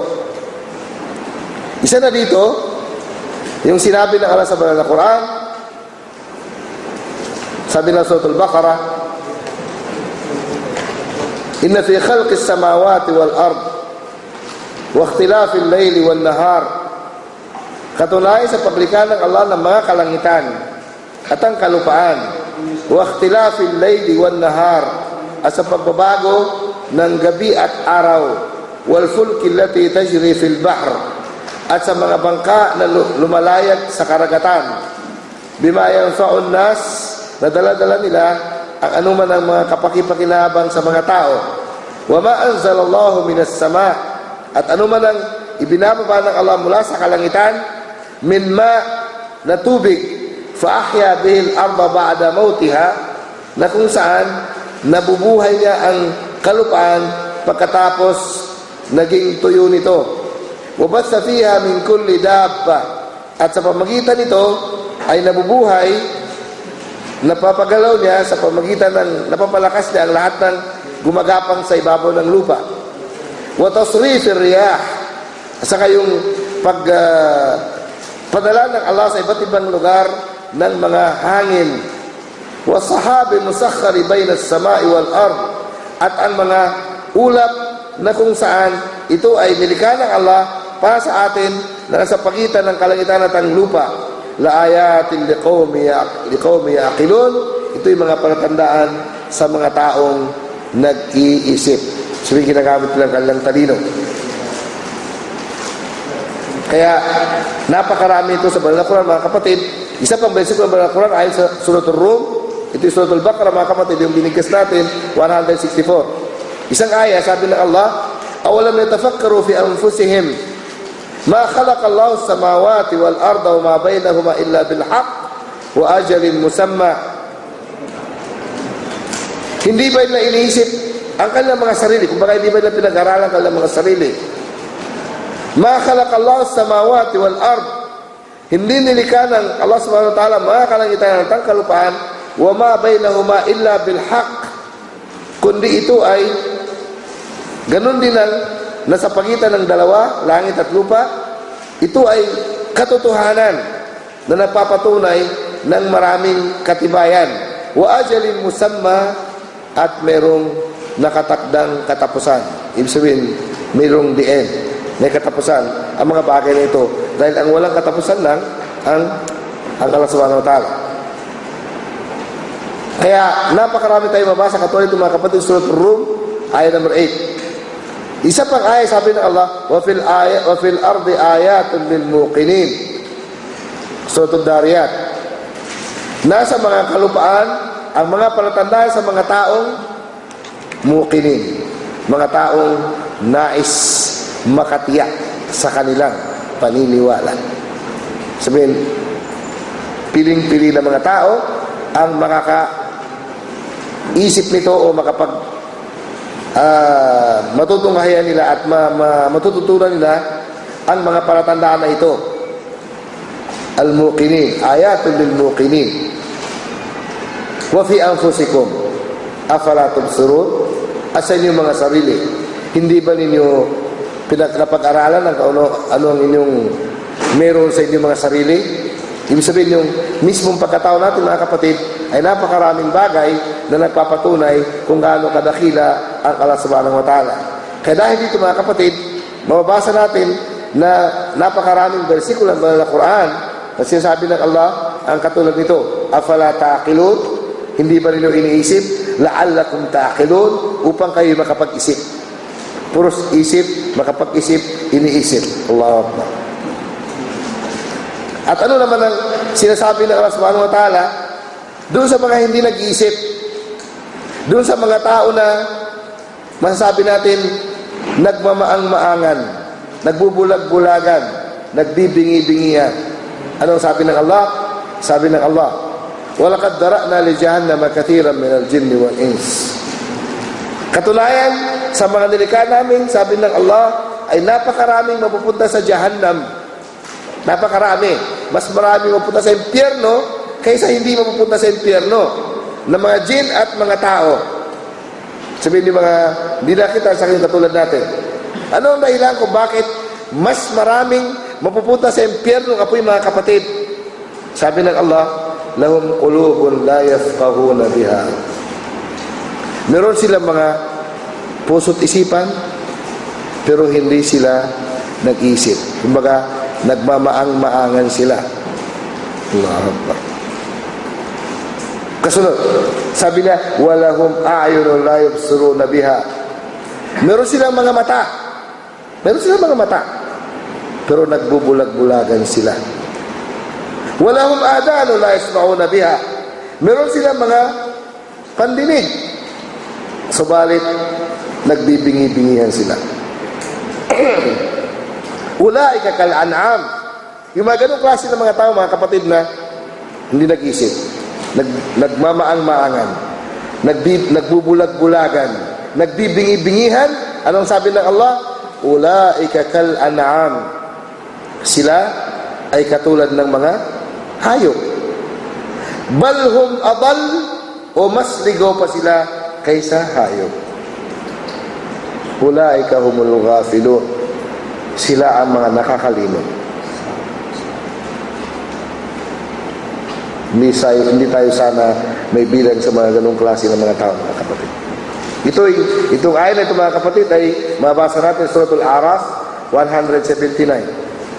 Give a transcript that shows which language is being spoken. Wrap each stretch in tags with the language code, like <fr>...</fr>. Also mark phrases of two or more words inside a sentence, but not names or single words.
<tl>Isa na dito, yung sinabi ng Allah sa banal na Quran, sabi ng Surah Al-Baqarah,</tl> <ar>إن في خلق السماوات والأرض واختلاف الليل والنهار,</ar> <tl>katunayan sa paglikha ng Allah ng mga kalangitan at ang kalupaan,</tl> <ar>واختلاف الليل والنهار,</ar> <tl>at sa pagbabago ng gabi at araw,</tl> <ar>والفلك التي تجري في البحر,</ar> <tl>at sa mga bangka na lumalayag sa karagatan,</tl> <ar>bima ينفع الناس,</ar> <tl>na dala-dala nila ang anuman ang mga kapakipakinabang sa mga tao,</tl> <ar>وما أنزل الله من السماء,</ar> <tl>at anuman ang ibinababa ng Allah mula sa kalangitan,</tl> <ar>من ماء,</ar> <tl>na tubig,</tl> <ar>فأحيا به الأرض بعد موتها,</ar> <tl>na kung saan nabubuhay niya ang kalupaan pagkatapos naging tuyo nito.</tl> <ar>وبث فيها من كل دابة,</ar> <tl>at sa pamagitan nito ay nabubuhay, napapagalaw niya sa pamagitan ng napapalakas niya ang lahat ng gumagapang sa ibabaw ng lupa.</tl> <ar>وتصريف الرياح,</ar> <tl>saka yung padala ng Allah sa iba't ibang lugar ng mga hangin.</tl> <ar>والسحاب المسخر بين السماء والأرض,</ar> <tl>at ang mga ulap na kung saan ito ay nilikha ng Allah para sa atin na nasa pagitan ng kalangitan at ang lupa.</tl> <ar>لآيات لقوم يعقلون,</ar> <tl>ito'y mga palatandaan sa mga taong nag-iisip. Sabi, ginagamit lang kanilang talino. Kaya napakarami ito sa banal na Quran, mga kapatid. Isa pang bersikulo ng banal na Quran ayon sa Surah Ar-Rum, ito'y Surah Al-Baqarah, mga kapatid, yung binigkas natin, 164. Isang aya, sabi ng Allah,</tl> <ar>أولم يتفكروا في أنفسهم ما خلق الله السماوات والأرض وما بينهما إلا بالحق وأجل مسمى.</ar> <tl>Hindi ba nila iniisip ang kanilang mga sarili? Kumbaga, hindi ba nila pinag-aralan ang kanilang mga sarili?</tl> <ar>ما خلق الله السماوات والأرض,</ar> <tl>Hindi nilikha ng Allah</tl> <ar>سبحانه وتعالى</ar> <tl>mga kalangitan at kalupaan</tl> <ar>وما بينهما إلا بالحق,</ar> <tl>kundi ito ay ganun din ang nasa pagitan ng dalawa, langit at lupa. Ito ay katotohanan na napapatunay ng maraming katibayan.</tl> <ar>وأجل مسمى,</ar> <tl>at merong nakatakdang katapusan. Ibig sabihin, merong</tl> <en>the end,</en> <tl>may katapusan ang mga bagay na ito. Dahil ang walang katapusan lang ang Allah</tl> <ar>سبحانه وتعالى.</ar> <tl>Kaya napakarami tayo mabasa katulad ng mga kapatid surat Rum, ayat number 8. Isa pang ayat, sabi ng Allah,</tl> <ar>وفي الأرض آيات للموقنين.</ar> <tl>Surat Ad-Dariyat. Nasa mga kalupaan ang mga palatandaan sa mga taong muqinin, mga taong nais makatiyak sa kanilang paniniwala. Sabihin, piling-pili ng mga tao ang makakaisip nito o matutunghayan nila at matututunan nila ang mga palatandaan na ito.</tl> <ar>الموقنين آيات للموقنين. وفي أنفسكم أفلا تبصرون,</ar> <tl>asa inyong mga sarili, hindi ba ninyo pinapag-aralan ang ano ang inyong meron sa inyong mga sarili? Ibig sabihin, yung mismong pagkatao natin mga kapatid ay napakaraming bagay na nagpapatunay kung gaano kadakila ang Allah</tl> <ar>سبحانه وتعالى.</ar> <tl>Kaya dahil dito mga kapatid, mababasa natin na napakaraming bersikulo ng banal na Quran na sinasabi ng Allah ang katulad nito,</tl> <ar>أفلا تعقلون,</ar> <tl>hindi ba ninyo iniisip?</tl> <ar>لعلكم تعقلون,</ar> <tl>upang kayo makapag-isip. Puros isip, makapag-isip, iniisip.</tl> <ar>الله أكبر.</ar> <tl>At ano naman ang sinasabi ng Allah</tl> <ar>سبحانه وتعالى</ar> <tl>doon sa mga hindi nag-iisip, doon sa mga tao na masasabi natin nagmamaang-maangan, nagbubulag-bulagan, nagbibingi-bingihan. Anong sabi ng Allah? Sabi ng Allah,</tl> <ar>وَلَقَدْ دَرَأْنَا لِجَهَنَّمَ كَثِيرًا مِنَ الْجِنِّ وَالْإِنسِ.</ar> <tl>Katulayan sa mga nilikha namin, sabi ng Allah, ay napakaraming mapupunta sa Jahannam. Napakarami. Mas marami mapupunta sa impyerno kaysa hindi mapupunta sa impyerno na mga jin at mga tao. Sabihin ni mga hindi nakita sa akin katulad natin. Ano ang dahilan kung bakit mas maraming mapupunta sa impyerno apoy mga kapatid? Sabi ng Allah,</tl> <ar>لهم قلوب لا يفقهون بها.</ar> <tl>Meron silang mga puso't isipan pero hindi sila nag-isip. Kumbaga, nagmamaang-maangan sila.</tl> <ar>الله أكبر.</ar> <tl>Kasunod, sabi niya,</tl> <ar>ولهم أعين لا يبصرون بها.</ar> <tl>Meron silang mga mata. Meron silang mga mata. Pero nagbubulag-bulagan sila.</tl> <ar>ولهم آذان لا يسمعون بها.</ar> <tl>Meron silang mga pandinig. Subalit, nagbibingi-bingihan sila.</tl> <ar>أولئك كالأنعام.</ar> <tl>Yung mga ganong klase ng mga tao, mga kapatid, na hindi nag-isip, nagmamaang-maangan, nagbubulag-bulagan, nagbibingi-bingihan. Anong sabi ng Allah?</tl> <ar>أولئك كالأنعام.</ar> <tl>Sila ay katulad ng mga hayop.</tl> <ar>بل هم أضل,</ar> <tl>o mas ligaw pa sila kaysa hayop.</tl> <ar>أولئك هم الغافلون.</ar> <tl>Sila ang mga nakakalimot. Hindi tayo sana may bilang sa mga ganong klase ng mga tao, mga kapatid. Itong ayat na ito, mga kapatid, ay mabasa natin sa Suratul A'raf 179.</tl>